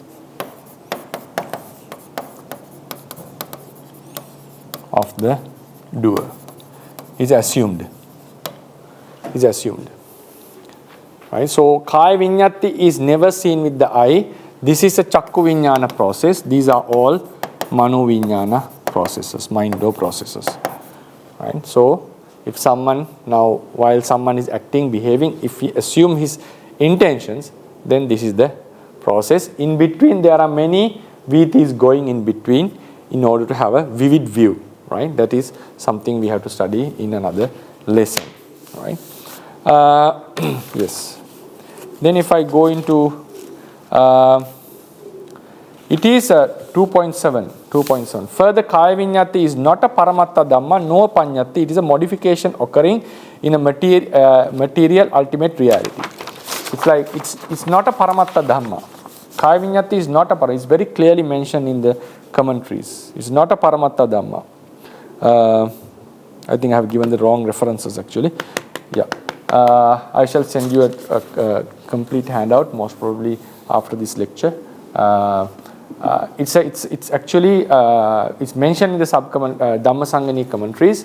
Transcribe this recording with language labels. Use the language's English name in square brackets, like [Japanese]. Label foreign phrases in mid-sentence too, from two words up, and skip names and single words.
[English] Of the doer is assumed. Right? So [Pali] kaya vinyatti [English] is never seen with the eye. This is a [Pali] chakku vinyana [English] process. These are all [Pali] mano vinyana [English] processes, mind door processes. Right? So if someone now, while someone is acting, behaving, if we assume his intentions, then this is the process. In between, there are many vitis going in between in order to have a vivid view. Right? That is something we have to study in another lesson. Right? Yes. Then if I go into, it is 2.7. Further, [Pali] kaya vinyatti [English] is not a [Pali] paramatta dhamma, [English] no panyatti. It is a modification occurring in a material ultimate reality. It's like, it's not a [Pali] paramatta dhamma. Kaya vinyatti [English] is not a paramatta. It's very clearly mentioned in the commentaries. It's not a [Pali] paramatta dhamma. [English] I think I have given the wrong references actually. Yeah. I shall send you a complete handout, most probably after this lecture. It's actually it's mentioned in the Dhammasangani commentaries.